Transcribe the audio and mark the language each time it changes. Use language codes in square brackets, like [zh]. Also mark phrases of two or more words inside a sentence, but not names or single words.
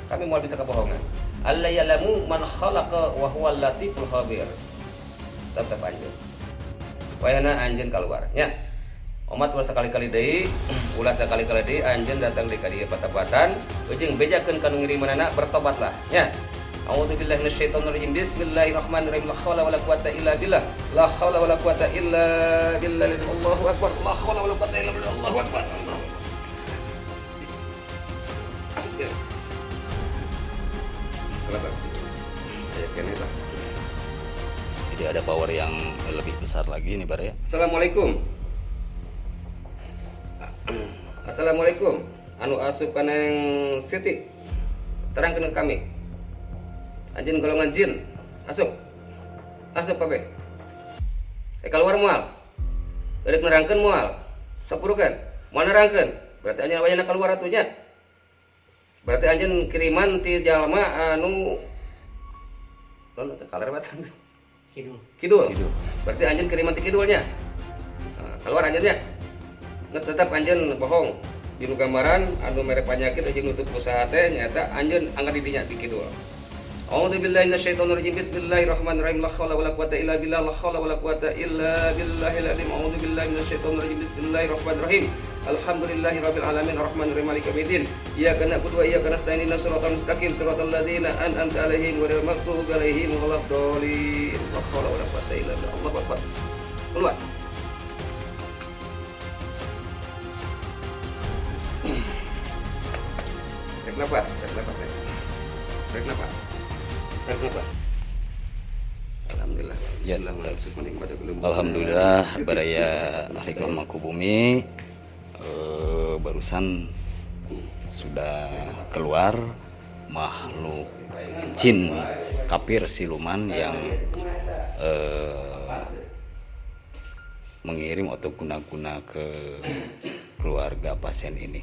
[su] Kami moal bisa kebohongan. [ar] الله يعلم من خلق وهو اللطيف الخبير. [su] Tetep anjeun. Wayana anjeun keluar nya. Omat ulah sekali-kali deui, anjeun datang di ka dieu patapatan, jeung bejakeun kanu ngirimanana bertobatlah nya. [ar] أعوذ بالله من الشيطان الرجيم بسم الله الرحمن الرحيم لا حول ولا قوة إلا بالله. لا حول ولا قوة إلا بالله. الله أكبر. لا حول ولا قوة إلا بالله. الله أكبر. [id] Asik ya. Kenapa? Saya kenapa? Jadi ada power yang lebih besar lagi nih Bar ya. [ar] السلام عليكم السلام عليكم. [su] Anu asup kaneng Siti. Terangkeun kami. Anjeun golongan jin. Asup kabeh. Keluar moal. Rek nerangkeun moal. Sapurukan. Moal nerangkeun. Berarti anjeun wayana keluar atunya. Berarti anjeun kiriman ti jalma anu non teh kaler batan. Kidul. Berarti anjeun kiriman ti kidulnya. Keluar anjeunnya. Geus tetep anjeun bohong. Dinu gambaran anu mere penyakit jeung nutup usaha teh nyaeta anjeun anggar di dinya di kidul. [ar] أعوذ بالله من الشيطان الرجيم بسم الله الرحمن الرحيم. لا حول ولا قوة إلا بالله لا حول ولا قوة إلا بالله العظيم. أعوذ بالله من الشيطان الرجيم بسم الله الرحمن الرحيم الحمد لله رب العالمين الرحمن الرحيم مالك يوم الدين. إياك نعبد وإياك نستعين اهدنا الصراط المستقيم صراط الذين أنعمت عليهم غير المغضوب عليهم ولا الضالين. لا حول ولا قوة إلا بالله. الله أكبر. [id] Keluar. Kenapa? [ar] Alhamdulillah. [id] Ya, alhamdulillah baraya ahli Mangkubumi barusan sudah keluar makhluk jin kafir siluman yang mengirim atau guna-guna ke keluarga pasien ini.